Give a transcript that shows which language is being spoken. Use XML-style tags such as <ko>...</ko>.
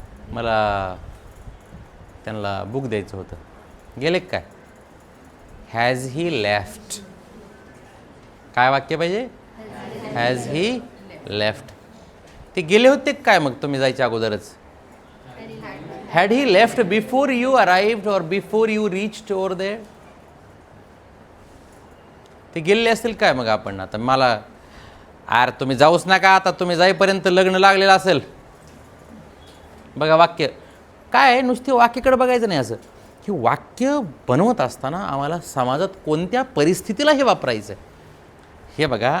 <mr>मला त्यांना बुक द्यायचं होतं, गेले काय?</mr> <en>Has he left.</en> <mr>काय वाक्य पाहिजे?</mr> <en>Has he left.</en> <mr>ते गेले होते काय मग तुम्ही जायच्या अगोदरच?</mr> <en>Had he left before you arrived or before you reached over there?</en> <mr>ते गेलेले असतील काय मग? आपण आता मला तुम्ही जाऊच नका, आता तुम्ही जाईपर्यंत लग्न लागलेलं असेल. बघा वाक्य काय, नुसते वाक्याकडे बघायचं नाही. असं हे वाक्य बनवत असताना आम्हाला समाजात कोणत्या परिस्थितीला हे वापरायचं आहे हे बघा.</mr>